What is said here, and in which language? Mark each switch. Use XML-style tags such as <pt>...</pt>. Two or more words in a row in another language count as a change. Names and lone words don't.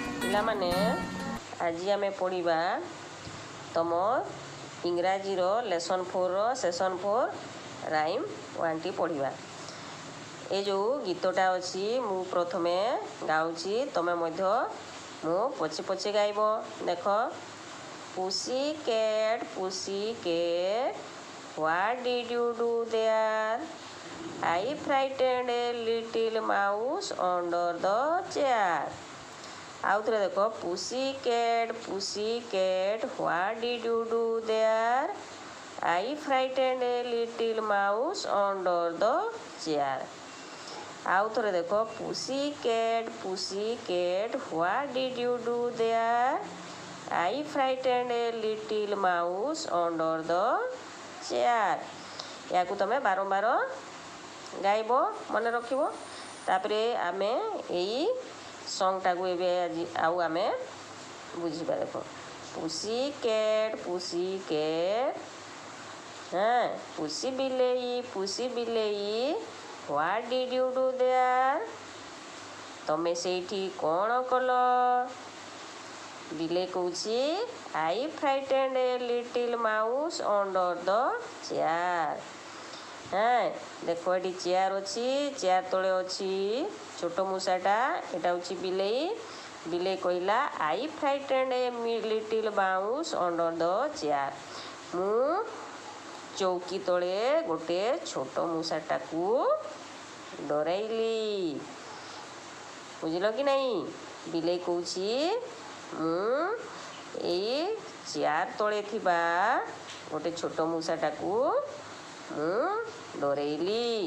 <or>ପିଲାମାନେ ଆଜି ଆମେ ପଢ଼ିବା ତମ ଇଂରାଜୀର ଲେସନ୍ 4 ସେସନ୍ 4 ରାଇମ୍ 1ଟି ପଢ଼ିବା। ଏ ଯେଉଁ ଗୀତଟା ଅଛି ମୁଁ ପ୍ରଥମେ ଗାଉଛି, ତମେ ମଧ୍ୟ ମୁଁ ପଛେ ପଛେ ଗାଇବ।</or> <en>ଦେଖ, pussy cat what did you do there? I frightened a little mouse under the chair.</en> <or>ଆଉ ଥରେ ଦେଖ,</or> <en>pussy cat what did you do there? I frightened a little mouse under the chair.</en> <or>ଆଉ ଥରେ ଦେଖ,</or> <en>pussy cat what did you do there? I frightened a little mouse under the chair.</en> <or>ୟାକୁ ତମେ ବାରମ୍ବାର ଗାଇବ, ମନେ ରଖିବ। ତାପରେ ଆମେ ଏଇ ସଙ୍ଗଟାକୁ ଏବେ ଆଜି ଆଉ ଆମେ ବୁଝିବା।</or> <en>ଦେଖ, pussy cat pussy ବିଲେଇ what did you do there?</en> <or>ତମେ ସେଇଠି କ'ଣ କଲ? ବିଲେଇ କହୁଛି</or> <en>I frightened a little mouse under the chair.</en> <or>ଦେଖ, ଏଠି ଚେୟାର ଅଛି, ଚେୟାର ତଳେ ଅଛି ଛୋଟ ମୂଷାଟା, ଏଇଟା ହେଉଛି ବିଲେଇ କହିଲା</or> <en>I frightened a little mouse under the chair.</en> <or>ମୁଁ ଚୌକି ତଳେ ଗୋଟେ ଛୋଟ ମୂଷାଟାକୁ ଡରାଇଲି। ବୁଝିଲ କି ନାହିଁ? ବିଲେଇ କହୁଛି ମୁଁ ଏଇ ଚେୟାର ତଳେ ଥିବା ଗୋଟେ ଛୋଟ ମୂଷାଟାକୁ ମୁଁ ଡରେଇଲି।</or>